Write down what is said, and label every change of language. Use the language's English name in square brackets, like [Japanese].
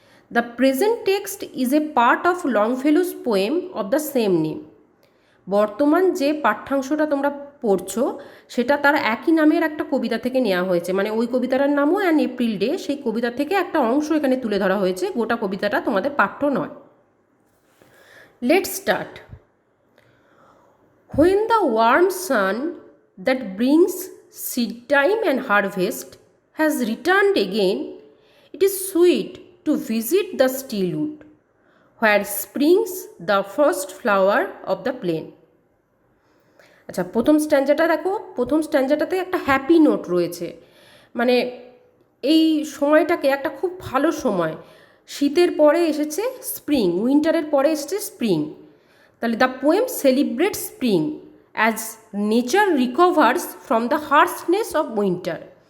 [English] The present text is a part of Longfellow's poem of the same name. [Bangla] বর্তমান যে পাঠ্যাংশটা তোমরা পড়ছো সেটা তার একই নামের একটা কবিতা থেকে নেওয়া হয়েছে, মানে ওই কবিতাটার নামও অ্যান এপ্রিল ডে, সেই কবিতা থেকে একটা অংশ এখানে তুলে ধরা হয়েছে, গোটা কবিতাটা তোমাদের পাঠ্য নয়। [English] Let's start. When the warm sun that brings seed time and harvest has returned again, it is sweet to visit the still wood, where springs the first flower of the plain. [Bangla] আচ্ছা, প্রথম স্ট্যান্জাটা দেখো, প্রথম স্ট্যান্জাটাতে একটা happy note রয়েছে, মানে এই সময়টাকে একটা খুব ভালো সময়, শীতের পরে এসেছে স্প্রিং, উইন্টারের পরে এসেছে স্প্রিং। [English] তাহলে the poem celebrate spring as nature recovers from the harshness of winter.